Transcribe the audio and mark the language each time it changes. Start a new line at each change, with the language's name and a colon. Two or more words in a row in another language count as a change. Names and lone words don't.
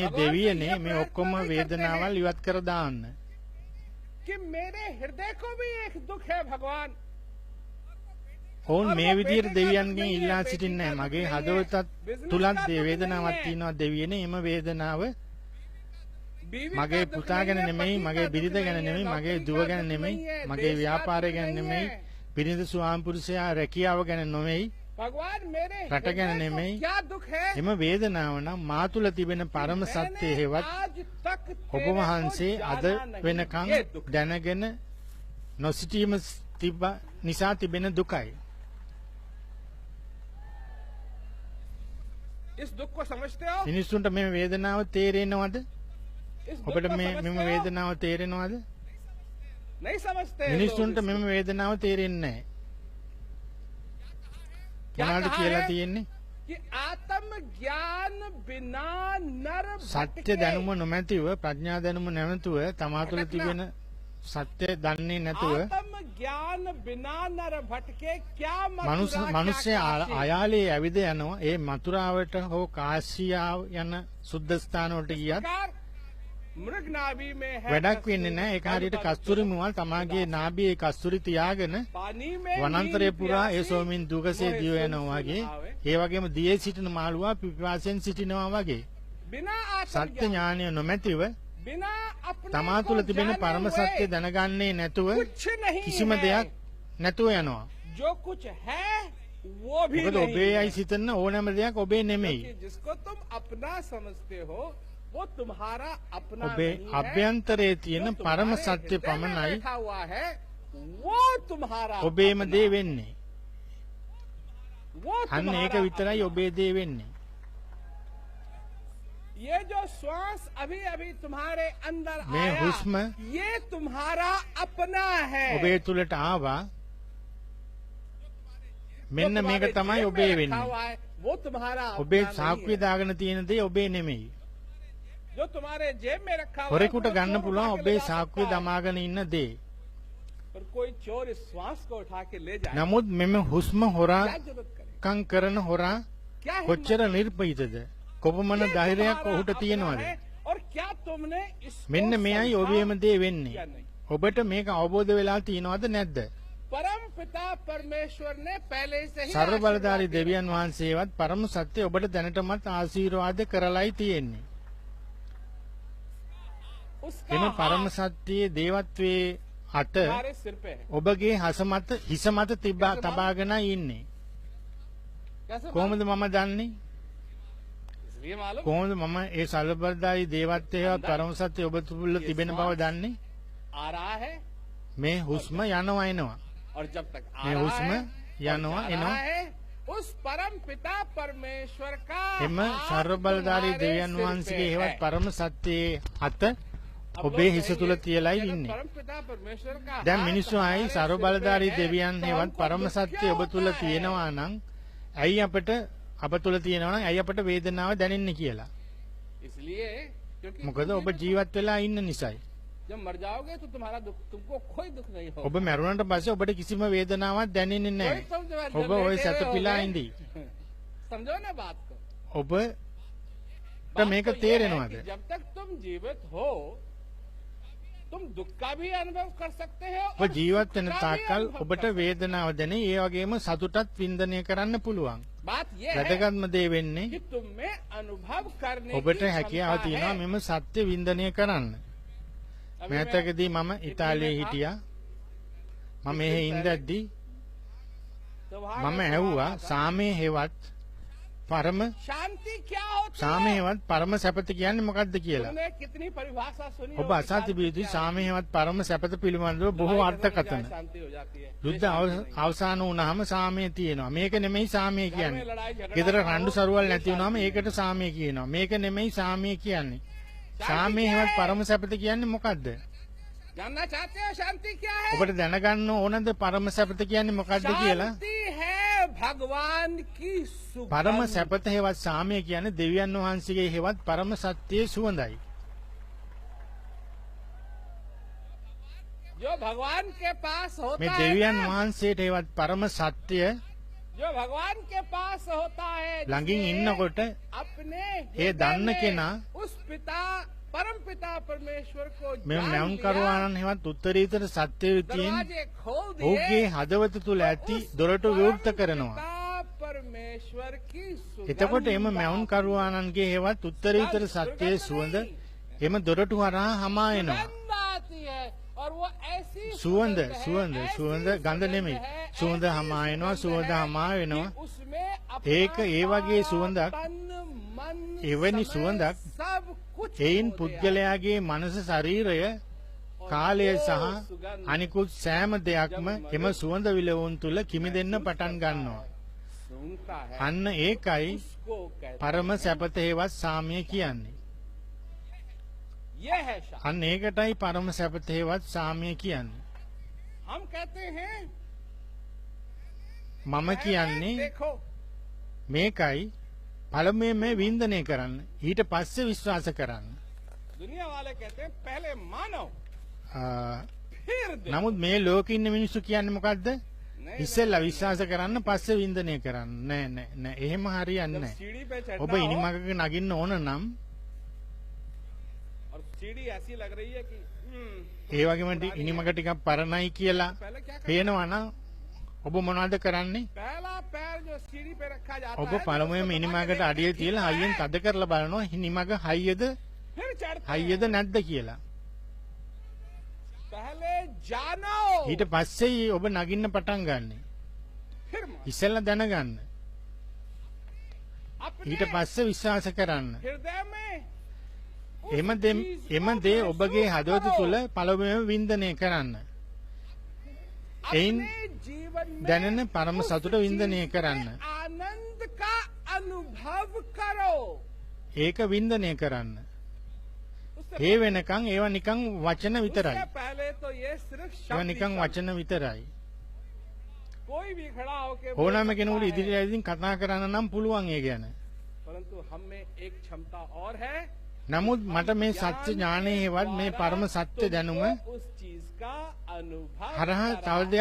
Hindi: भगवान से
Sinhala: දෙවියනේ
Hindi: ये
Sinhala: මේ
Hindi: प्रार्थना
Sinhala: ඔක්කොම
Hindi: भी करते
Sinhala: වේදනාවල්
Hindi: हैं
Sinhala: ඉවත් කර දාන්න.
Hindi: कि मेरे हृदय को भी एक दुख है भगवान।
Sinhala: ඔවුන් මේ අර විදිහට බේටේ දෙවියන්ගෙන් කාටත් ඉල්ලා නෙමෙයි, සිටින්නේ නැහැ. බේටේ මගේ කාටත් හදවතත් නෙමෙයි, තුලත් business වේදනාවක් කාටත් තියෙනවා දෙවියනේ. එම වේදනාව
Hindi: बीवी
Sinhala: මගේ
Hindi: का दुख
Sinhala: පුතා ගැන
Hindi: नहीं है,
Sinhala: නෙමෙයි,
Hindi: पति
Sinhala: මගේ
Hindi: का
Sinhala: බිරිඳ
Hindi: दुख
Sinhala: ගැන
Hindi: नहीं है,
Sinhala: නෙමෙයි, මගේ
Hindi: नौकरी
Sinhala: දුව
Hindi: का
Sinhala: ගැන
Hindi: दुख
Sinhala: නෙමෙයි,
Hindi: नहीं है,
Sinhala: මගේ
Hindi: देश का
Sinhala: ව්‍යාපාරය
Hindi: दुख
Sinhala: ගැන
Hindi: नहीं
Sinhala: නෙමෙයි,
Hindi: है।
Sinhala: බිරිඳ ස්වාම පුරුෂයා රැකියාව ගැන නෙමෙයි,
Hindi: भगवान मेरे
Sinhala: රට ගැන
Hindi: हृदय
Sinhala: නෙමෙයි.
Hindi: को क्या दुख है?
Sinhala: එම වේදනාව නම් මා තුල තිබෙන පරම සත්‍ය හේවත්
Hindi: आज तक
Sinhala: ඔබ
Hindi: तेरे को
Sinhala: වහන්සේ අද
Hindi: जाना नहीं।
Sinhala: වෙනකන්
Hindi: ये दुख
Sinhala: දැනගෙන නොසිටීම නිසා තිබෙන දුකයි.
Hindi: इस दुख को समझते हो?
Sinhala: මිනිස්සුන්ට මේ වේදනාව තේරෙනවද?
Hindi: इस दुख
Sinhala: ඔබට
Hindi: को
Sinhala: මේ
Hindi: समझते
Sinhala: මෙම
Hindi: हो?
Sinhala: වේදනාව තේරෙනවද?
Hindi: नहीं समझते हैं
Sinhala: මිනිස්සුන්ට
Hindi: लोग
Sinhala: මෙම
Hindi: इसको।
Sinhala: වේදනාව තේරෙන්නේ නැහැ.
Hindi: क्या
Sinhala: මොනවද
Hindi: कहा
Sinhala: කියලා
Hindi: है?
Sinhala: තියෙන්නේ?
Hindi: कि आत्म ज्ञान बिना नर
Sinhala: සත්‍ය
Hindi: भटके।
Sinhala: දැනුම නොමැතිව ප්‍රඥා දැනුම නැමැතුව තමා තුළ තිබෙන සත්‍ය දන්නේ නැතුව
Hindi: आत्म ज्ञान बिना नर भटके क्या
Sinhala: මනුස්ස
Hindi: मथुरा,
Sinhala: මිනිස්සේ
Hindi: क्या काशी?
Sinhala: අයාලේ ඇවිද යනවා. ඒ මතුරාවට හෝ කාසියාව යන සුද්ධ ස්ථාන වලට ගියත්
Hindi: सरकार मृग नाभि में है
Sinhala: වැඩක් වෙන්නේ
Hindi: कस्तूरी,
Sinhala: නැහැ. ඒක හරියට
Hindi: तब तक
Sinhala: කස්තුරි මුවල් තමාගේ නාභියේ කස්තුරි තියාගෙන
Hindi: पानी में
Sinhala: වනාන්තරය
Hindi: नींद
Sinhala: පුරා ඒ
Hindi: प्यासी,
Sinhala: සෝමින් දුකසේ
Hindi: मोहे
Sinhala: දිව
Hindi: सुन
Sinhala: යනවා
Hindi: सुन
Sinhala: වගේ
Hindi: आवे।
Sinhala: ඒ වගේම දියේ සිටින මාළුවා පිපාසයෙන් සිටිනවා වගේ
Hindi: बिना आत्म
Sinhala: සත්‍ය
Hindi: ज्ञान,
Sinhala: ඥානය නොමැතිව
Hindi: बिना अपने
Sinhala: තමා
Hindi: को
Sinhala: තුළ තිබෙන
Hindi: जाने
Sinhala: පරම
Hindi: हुए
Sinhala: සත්‍ය දැනගන්නේ නැතුව
Hindi: कुछ नहीं
Sinhala: කිසිම
Hindi: है।
Sinhala: දෙයක් නැතුව යනවා.
Hindi: जो कुछ है वो भी
Sinhala: මොකද
Hindi: नहीं
Sinhala: ඔබේ
Hindi: है।
Sinhala: අයි සිතන ඕනෑම දෙයක් ඔබේ නෙමෙයි.
Hindi: क्योंकि जिसको तुम अपना समझते हो वो तुम्हारा अपना
Sinhala: ඔබේ
Hindi: नहीं है।
Sinhala: අභ්‍යන්තරයේ තියෙන
Hindi: जो
Sinhala: පරම
Hindi: तुम्हारे
Sinhala: සත්‍ය
Hindi: हृदय में
Sinhala: පමණයි
Hindi: बैठा हुआ है वो तुम्हारा
Sinhala: ඔබේම
Hindi: अपना
Sinhala: දේ
Hindi: है।
Sinhala: වෙන්නේ.
Hindi: वो
Sinhala: අන්න ඒක
Hindi: तुम्हारा
Sinhala: විතරයි
Hindi: अपना।
Sinhala: ඔබේ दे වෙන්නේ.
Hindi: ये जो श्वास अभी अभी तुम्हारे अंदर मैं आया हुस्म ये तुम्हारा अपना है।
Sinhala: ඔබේ තුලට ආවා.
Hindi: जो
Sinhala: මෙන්න මේක
Hindi: तुम्हारे
Sinhala: තමයි
Hindi: जेब
Sinhala: ඔබේ
Hindi: में रखा
Sinhala: වෙන්නේ.
Hindi: हुआ है, वो तुम्हारा
Sinhala: ඔබේ
Hindi: अपना नहीं
Sinhala: සාක්කුවේ
Hindi: है।
Sinhala: දාගෙන තියෙන දේ ඔබේ නෙමෙයි.
Hindi: जो तुम्हारे जेब में रखा हुआ है,
Sinhala: හොරෙකුට
Hindi: वो
Sinhala: ගන්න
Hindi: चोर
Sinhala: පුළුවන්
Hindi: उठा के
Sinhala: ඔබේ
Hindi: ले जा
Sinhala: සාක්කුවේ
Hindi: सकता है।
Sinhala: දමාගෙන ඉන්න දේ.
Hindi: पर कोई चोर इस श्वास को उठा के ले जाए
Sinhala: නමුත් මෙම හුස්ම
Hindi: क्या
Sinhala: හොරා
Hindi: जरूरत करे?
Sinhala: කම් කරන හොරා
Hindi: क्या हिम्मत
Sinhala: කොච්චර නිර්පීතද? කොපමණ
Hindi: ये
Sinhala: ධෛර්යයක්
Hindi: तुम्हारा
Sinhala: ඔහුට
Hindi: अपना
Sinhala: තියෙනවද?
Hindi: है। और क्या तुमने इसको
Sinhala: මෙන්න මෙයයි
Hindi: समझा
Sinhala: ඔබේම දේ වෙන්නේ.
Hindi: या नहीं?
Sinhala: ඔබට මේක අවබෝධ වෙලා තියෙනවද නැද්ද?
Hindi: परम पिता परमेश्वर ने पहले से ही
Sinhala: සර්ව බලධාරී
Hindi: आशीर्वाद
Sinhala: දෙවියන් වහන්සේවත් පරම සත්‍ය ඔබට දැනටමත් ආශිර්වාද කරලයි තියෙන්නේ.
Hindi: उसका
Sinhala: එම පරම
Hindi: हाथ
Sinhala: සත්‍යයේ දේවත්වයේ අත
Hindi: हमारे सिर पे है।
Sinhala: ඔබගේ හිස මත තබාගෙනයි ඉන්නේ.
Hindi: कैसे
Sinhala: කොහොමද මම දන්නේ?
Hindi: मालूम? इसलिए मालूम
Sinhala: කොහොමද මම ඒ සර්ව බලධාරී දේවත්වයේ පරම සත්‍ය ඔබ තුල තිබෙන බව දන්නේ?
Hindi: आ रहा है
Sinhala: මේ හුස්ම යනවා එනවා.
Hindi: और जब तक आ
Sinhala: මේ
Hindi: रहा
Sinhala: හුස්ම
Hindi: है
Sinhala: යනවා
Hindi: और जा
Sinhala: එනවා.
Hindi: रहा है उस परम पिता परमेश्वर का
Sinhala: එම
Hindi: हाथ
Sinhala: සර්ව බලධාරී
Hindi: तुम्हारे
Sinhala: දෙවියන්
Hindi: सिर
Sinhala: වහන්සේගේ
Hindi: पे
Sinhala: හේවත්
Hindi: है।
Sinhala: පරම සත්‍යයේ අත
Hindi: अब
Sinhala: ඔබේ
Hindi: लोग
Sinhala: හිස
Hindi: कहेंगे,
Sinhala: තුල තියලයි
Hindi: "अगर
Sinhala: ඉන්නේ.
Hindi: परम पिता परमेश्वर का
Sinhala: දැන්
Hindi: हाथ
Sinhala: මිනිස්සු ආයි
Hindi: हमारे
Sinhala: සර්ව
Hindi: सिर पे
Sinhala: බලධාරී
Hindi: है,
Sinhala: දෙවියන්
Hindi: तो
Sinhala: හේවත්
Hindi: हमको
Sinhala: පරම
Hindi: दुख
Sinhala: සත්‍ය
Hindi: क्या
Sinhala: ඔබ තුල
Hindi: होता है?"
Sinhala: තියෙනවා නම් ඇයි අප තුල තියෙනවා නම් ඇයි අපට වේදනාව දැනෙන්නේ කියලා.
Hindi: इसलिए क्योंकि
Sinhala: මොකද ඔබ ජීවත් වෙලා ඉන්න නිසායි.
Hindi: जब मर जाओगे तो तुम्हारा दुख तुमको कोई दुख नहीं होगा।
Sinhala: ඔබ මැරුණාට පස්සේ ඔබට කිසිම වේදනාවක් දැනෙන්නේ
Hindi: कोई
Sinhala: නැහැ.
Hindi: तुम जब
Sinhala: ඔබ ওই
Hindi: लेटे हुए
Sinhala: සැතපීලා
Hindi: होगे,
Sinhala: ඉඳී.
Hindi: समझो ना बात को।
Sinhala: ඔබට
Hindi: बात
Sinhala: මේක
Hindi: तो ये है
Sinhala: තේරෙනවද?
Hindi: कि जब तक तुम जीवित हो तुम दुख का भी अनुभव कर सकते हो
Sinhala: ඔබ
Hindi: और
Sinhala: ජීවත්
Hindi: सुख
Sinhala: වෙන
Hindi: का भी
Sinhala: තාක්කල්
Hindi: अनुभव
Sinhala: ඔබට
Hindi: कर सकते
Sinhala: වේදනාව දැනේ. ඒ වගේම සතුටත් වින්දනය කරන්න පුළුවන්.
Hindi: हो। बात ये है
Sinhala: වැදගත්ම දේ වෙන්නේ
Hindi: कि तुम में अनुभव करने
Sinhala: ඔබට
Hindi: की
Sinhala: හැකියාව
Hindi: क्षमता
Sinhala: තියෙනවා
Hindi: है।
Sinhala: මෙම සත්‍ය වින්දනය කරන්න.
Hindi: अभी
Sinhala: මෑතකදී
Hindi: मैं
Sinhala: මම
Hindi: इटली
Sinhala: ඉතාලියේ
Hindi: में था,
Sinhala: හිටියා. මම මෙහි ඉඳද්දී
Hindi: तो वहाँ
Sinhala: මම
Hindi: मैं
Sinhala: ඇහුවා
Hindi: वहाँ था।
Sinhala: සාමයේ හේවත් පරම
Hindi: शांति क्या होती
Sinhala: සාමයේ
Hindi: है?
Sinhala: හේවත් පරම සැපත කියන්නේ මොකක්ද කියලා.
Hindi: तुमने कितनी परिभाषा सुनी
Sinhala: ඔබ
Hindi: होगी
Sinhala: අසා
Hindi: शांति
Sinhala: තිබිය යුතුයි
Hindi: क्या है?
Sinhala: සාමයේ හේවත් පරම සැපත පිළිබඳව බොහෝ
Hindi: लड़ाई
Sinhala: අර්ථකථන.
Hindi: झगड़े में शांति हो जाती है।
Sinhala: යුද්ධ
Hindi: ये शांति नहीं है।
Sinhala: අවසාන වුණාම සාමය තියෙනවා. මේක නෙමෙයි සාමය
Hindi: घर में
Sinhala: කියන්නේ.
Hindi: लड़ाई झगड़ा
Sinhala: ගෙදර
Hindi: ना
Sinhala: රණ්ඩු
Hindi: हो,
Sinhala: සරුවල්
Hindi: ये
Sinhala: නැති වුණාම
Hindi: शांति
Sinhala: ඒකට
Hindi: नहीं
Sinhala: සාමය කියනවා. මේක නෙමෙයි සාමය කියන්නේ.
Hindi: शांति
Sinhala: සාමයේ
Hindi: क्या
Sinhala: හේවත්
Hindi: है?
Sinhala: පරම සැපත කියන්නේ මොකද්ද?
Hindi: है। जानना चाहते हो शांति क्या है?
Sinhala: ඔබට දැනගන්න ඕනද පරම සැපත කියන්නේ මොකද්ද කියලා?
Hindi: शांति है भगवान की
Sinhala: පරම
Hindi: सुगंध।
Sinhala: සැපත හේවත් සාමය කියන්නේ දෙවියන් වහන්සේගේ හේවත් පරම සත්‍යයේ සුවඳයි.
Hindi: जो भगवान के पास होता
Sinhala: මේ
Hindi: है
Sinhala: දෙවියන්
Hindi: ना,
Sinhala: වහන්සේට හේවත් පරම සත්‍ය
Hindi: जो भगवान के पास होता है
Sinhala: ළඟින්
Hindi: जिसे
Sinhala: ඉන්නකොට
Hindi: अपने
Sinhala: ඒ
Hindi: हृदय
Sinhala: දන්න
Hindi: में
Sinhala: කෙනා
Hindi: उस पिता परम पिता परमेश्वर को
Sinhala: මේ
Hindi: जान
Sinhala: නැවුම්
Hindi: लिया,
Sinhala: කරුවාණන් හේවත් උත්තරීතර සත්‍ය විතියෙන්
Hindi: दरवाजे खोल
Sinhala: ඔහුගේ
Hindi: दिए
Sinhala: හදවත තුල ඇති
Hindi: उस
Sinhala: දොරටු
Hindi: परम
Sinhala: විවෘත කරනවා.
Hindi: पिता परमेश्वर की
Sinhala: එතකොට එම
Hindi: सुगंध
Sinhala: මැවුම් කරුවාණන්ගේ හේවත් උත්තරීතර සත්‍යයේ සුවඳ එම දොරටු හරහා හමා එනවා.
Hindi: सुगंध आती है और वो ऐसी
Sinhala: සුවඳ
Hindi: है,
Sinhala: සුවඳ
Hindi: ऐसी
Sinhala: සුවඳ ගඳ නෙමෙයි.
Hindi: है,
Sinhala: සුවඳ
Hindi: ऐसी
Sinhala: හමා එනවා,
Hindi: सुगंध
Sinhala: සුවඳ
Hindi: है
Sinhala: හමා
Hindi: कि
Sinhala: වෙනවා.
Hindi: उसमें
Sinhala: ඒක
Hindi: अपना
Sinhala: ඒ වගේ සුවඳක්.
Hindi: तन, मन,
Sinhala: එවැනි
Hindi: समय,
Sinhala: සුවඳක්
Hindi: सब कुछ
Sinhala: එයින්
Hindi: खो दिया।
Sinhala: පුද්ගලයාගේ මනස ශරීරය කාලය සහ අනිකුත් සෑම දෙයක්ම එම සුවඳ විලවුන් තුල කිමිදෙන්න පටන් ගන්නවා.
Hindi: सूंघता है
Sinhala: අන්න ඒකයි
Hindi: उसको कहते
Sinhala: පරම සැපත හේවත් සාමිය කියන්නේ.
Hindi: ये है शांति।
Sinhala: අන්න ඒකටයි පරම සැපත හේවත් සාමිය කියන්නේ.
Hindi: हम कहते हैं
Sinhala: මම කියන්නේ
Hindi: देखो
Sinhala: මේකයි පළමුවෙන් මේ වින්දනය කරන්න. ඊට පස්සේ විශ්වාස කරන්න.
Hindi: दुनिया वाले कहते हैं पहले मानो
Sinhala: ආ,
Hindi: फिर देखो।
Sinhala: නමුත් මේ ලෝකේ ඉන්න මිනිස්සු කියන්නේ මොකද්ද?
Hindi: नहीं,
Sinhala: ඉස්සෙල්ලා විශ්වාස කරන්න පස්සේ වින්දනය කරන්න. නෑ නෑ නෑ එහෙම හරියන්නේ
Hindi: जब
Sinhala: නෑ.
Hindi: सीढ़ी पे
Sinhala: ඔබ
Hindi: चढ़ना हो
Sinhala: ඉනිමගක නගින්න ඕන නම්
Hindi: और सीढ़ी ऐसी लग रही है कि
Sinhala: ඒ වගේම ඉනිමග ටිකක් පරණයි කියලා
Hindi: पहले क्या करना?
Sinhala: පේනවා නම් ඔබ මොනවද කරන්නේ?
Hindi: पहला पैर जो सीढ़ी पे रखा जाता
Sinhala: ඔබ
Hindi: है
Sinhala: පළමුවෙන්ම ඉනිමගට අඩිය තියලා හයියෙන් තද කරලා බලනවා ඉනිමග හයියද
Hindi: फिर चढ़ते
Sinhala: හයියද
Hindi: हैं।
Sinhala: නැද්ද කියලා.
Hindi: पहले जानो
Sinhala: ඊට පස්සේ ඔබ නගින්න පටන් ගන්න.
Hindi: फिर मानो।
Sinhala: ඉස්සෙල්ලා දැනගන්න.
Hindi: अपने
Sinhala: ඊට පස්සේ විශ්වාස කරන්න.
Hindi: हृदय में उस
Sinhala: එම
Hindi: चीज
Sinhala: දේ
Hindi: को
Sinhala: ඔබගේ
Hindi: महसूस
Sinhala: හදවත
Hindi: करो।
Sinhala: තුළ පළමුවෙන්ම වින්දනය කරන්න. එයින්
Hindi: अपने जीवन में
Sinhala: දැනෙන පරම
Hindi: उस
Sinhala: සතුට වින්දනය
Hindi: चीज
Sinhala: කරන්න.
Hindi: के आनंद का अनुभव करो।
Sinhala: ඒක වින්දනය කරන්න.
Hindi: उससे
Sinhala: ඒ වෙනකන් ඒවා නිකන් වචන විතරයි.
Hindi: उससे पहले तो ये सिर्फ
Sinhala: ඒවා
Hindi: शब्द ही
Sinhala: නිකන්
Hindi: शब्द।
Sinhala: වචන විතරයි.
Hindi: कोई भी खड़ा होके बोल
Sinhala: ඕනෑම
Hindi: सकता
Sinhala: කෙනෙකුට
Hindi: है,
Sinhala: ඉදිරියේදී කතා කරන්න නම් පුළුවන් ඒ ගැන.
Hindi: परंतु हम में एक क्षमता और है।
Sinhala: නමුත් මට මේ සත්‍ය ඥානයේ හෙවත් මේ පරම සත්‍ය දැනුම
Hindi: तुमको उस चीज का अनुभव
Sinhala: හරහා තව
Hindi: करा